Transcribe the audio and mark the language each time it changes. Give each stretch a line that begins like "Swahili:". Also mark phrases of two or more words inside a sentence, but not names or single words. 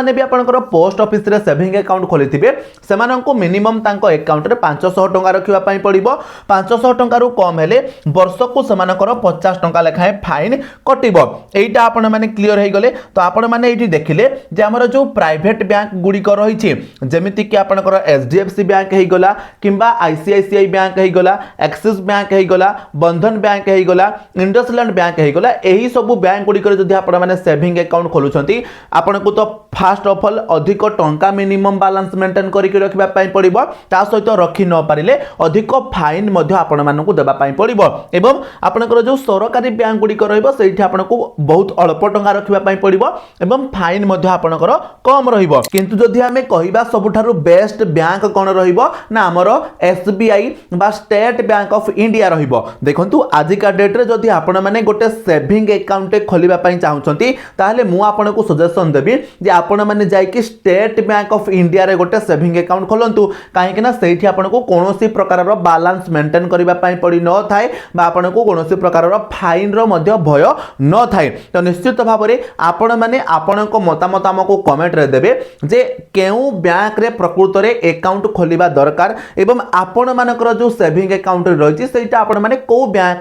Odia: ମାନେ ବି ଆପଣଙ୍କର
English: post office
Odia: ରେ
English: saving account
Odia: ଖୋଲିଥିବେ ସେମାନଙ୍କୁ ମିନିମମ ତାଙ୍କ ଆକାଉଣ୍ଟ ରେ 500 ଟଙ୍କା ରଖିବା ପାଇଁ ପଡ଼ିବ 500 ଟଙ୍କା ରୁ କମ୍ ହେଲେ ବର୍ଷ କୁ ସେମାନଙ୍କର 50 ଟଙ୍କା ଲେଖାଏଁ ଫାଇନ କଟିବ ଏଟା ଆପଣମାନେ କ୍ଲିୟର ହୋଇଗଲେ ତ ଆପଣମାନେ ଏଠି ଦେଖିଲେ ଯେ ଆମର ଯୋ
English: private bank
Odia: ଗୁଡ଼ିକୁ ରହିଛି ଯେମିତି କି ଆପଣଙ୍କର HDFC ବ୍ୟାଙ୍କ ହୋଇଗଲା କିମ୍ବା ICICI ବ୍ୟାଙ୍କ ହୋଇଗଲା ଆକ୍ସିସ ବ୍ୟାଙ୍କ ହୋଇଗଲା ବନ୍ଧନ ବ୍ୟାଙ୍କ ହୋଇଗଲା ଇଣ୍ଡସଲ୍ୟାଣ୍ଡ ବ୍ୟାଙ୍କ ହୋଇଗଲା ଏହି ସବୁ ବ୍ୟାଙ୍କ ଗୁଡ଼ିକରେ ଯଦି ଆପଣମାନେ
English: saving account
Odia: ଖୋଲୁଛନ୍ତି ଆପଣଙ୍କୁ ତ
English: first of all
Odia: ଅଧିକ ଟଙ୍କା
English: minimum balance maintain
Odia: କରିକି ରଖିବା ପାଇଁ ପଡ଼ିବ ତା ସହିତ ରଖି ନ ପାରିଲେ ଅଧିକ ଫାଇନ ମଧ୍ୟ ଆପଣମାନଙ୍କୁ ଦେବା ପାଇଁ ପଡ଼ିବ ଏବଂ ଆପଣଙ୍କର ଯୋ ସରକାରୀ ବ୍ୟାଙ୍କ ଗୁଡ଼ି ରହିବ ସେଠି ଆପଣଙ୍କୁ ବହୁତ ଅଳ୍ପ ଟଙ୍କା ରଖିବା ପାଇଁ ପଡ଼ିବ ଏବଂ ଫାଇନ ମଧ୍ୟ ଆପଣଙ୍କର କମ୍ ରହିବ କିନ୍ତୁ ଯଦି ଆମେ କହିବା ସବୁଠାରୁ
English: best bank
Odia: କଣ ରହିବ ନା ଆମର ଏସବିଆଇ ବା ଷ୍ଟେଟ ବ୍ୟାଙ୍କ ଅଫ ଇଣ୍ଡିଆ ରହିବ ଦେଖନ୍ତୁ ଆଜିକା ଡେଟ ରେ ଯଦି ଆପଣମାନେ ଗୋଟେ
English: saving account
Odia: ଖୋଲିବା ପାଇଁ ଚାହୁଁଛନ୍ତି ତାହେଲେ ମୁଁ ଆପଣଙ୍କୁ ସଜେସନ ଦେବି ଯେ ଆପଣମାନେ ଯାଇ କି ଷ୍ଟେଟ ବ୍ୟାଙ୍କ ଅଫ ଇଣ୍ଡିଆ ରେ ଗୋଟେ
English: saving account
Odia: ଖୋଲନ୍ତୁ କାହିଁକି ନା ସେଠି ଆପଣଙ୍କୁ କୌଣସି ପ୍ରକାର ର
English: balance maintain
Odia: କରିବା ପାଇଁ ପଡ଼ି ନ ଥାଏ ବା ଆପଣଙ୍କୁ କୌଣସି ପ୍ରକାର ର ଫାଇନ ର ମଧ୍ୟ ଭୟ ନ ଥାଏ ତ ନିଶ୍ଚିତ ଭାବ ରେ ଆପଣମାନେ ଆପଣଙ୍କ ମତାମତ ଆମକୁ କମେଣ୍ଟ ରେ ଦେବେ ଯେ କେଉଁ ବ୍ୟାଙ୍କ ରେ ପ୍ରକୃତ ରେ ଆକାଉଣ୍ଟ ଖୋଲିବା ଦରକାର ଏବଂ ଆପଣମାନଙ୍କର ଯୋ
English: saving account
Odia: ରହିଛି ସେଟା ଆପଣମାନେ କୁ ବ୍ୟାଙ୍କ